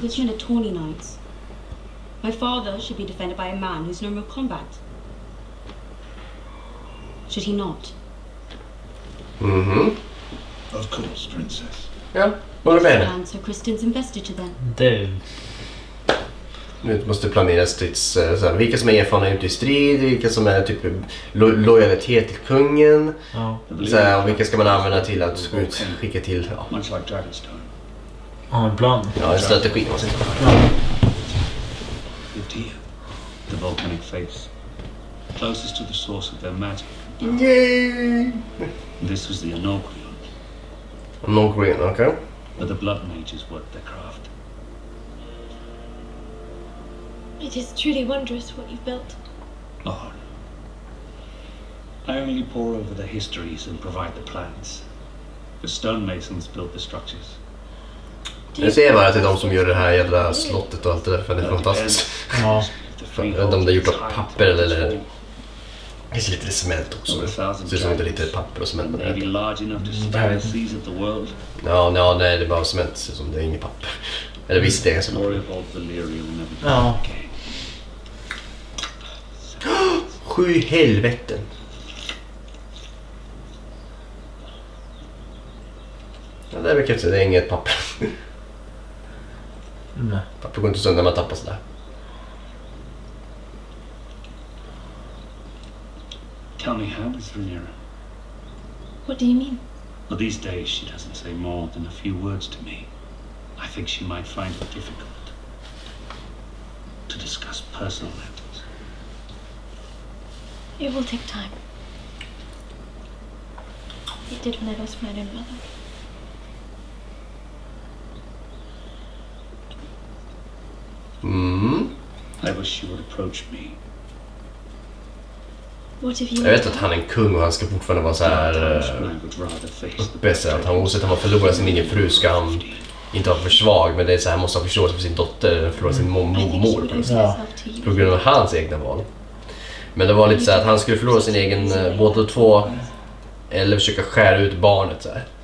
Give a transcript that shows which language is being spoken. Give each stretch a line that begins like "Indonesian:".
English: Because men are tawny knights. My father should be defended by a man who's known real combat. Should he not? Of course, Princess.
Swedish: Ja, vad är det?
English: And Sir Kristen's investiture then.
Swedish: Du. Nu måste planeras strids, vilka som är erfarna ute i strid, vilka som är typ lojalitet till kungen, och vilka ska man använda till att gå ut, skicka till, ja.
English: Much like Dragonstone.
Swedish: Ja, en plan. Ja, en strategi.
English: Lived here, the volcanic face, closest to the source of their magic. Yay! This was the Anogrion, Anogrion, okay. where the blood mages worked their craft. It is truly wondrous what you've built. Oh. I only pore over the histories and provide the plans. The stonemasons built the structures.
Swedish: Jag ser bara till de som gör det här jävla slottet och allt det där, för det är fantastiskt. Ja. De där gjort av papper eller... Det är lite cement också. Det ser ut som det är lite papper och cement.
English: Maybe large enough to span the seas of the world.
Swedish: Ja, nej, det är bara cement, så som det är inget papper. Eller visst det är så. Ja. 7 helveten. Ja, det är väl kanske, det är inget papper. Nej. Papper går inte sönder när man tappar sådär.
English: Tell me, how is Rhaenyra? What do you mean? Well, these days she doesn't say more than a few words to me. I think she might find it difficult to discuss personal matters. It will take time. It did when I lost my own mother. I wish she would approach me. What if you...
Swedish: Jag vet att han är en kung och han ska fortfarande vara så här uppe, så att han oavsett om han förlorar sin egen fru ska han inte vara för svag, men det är så här, han måste ha förståelse för sin dotter, förlora sin mormor på grund av hans egna val. Men det var lite så här att han skulle förlora sin egen båda två eller försöka skära ut barnet så här.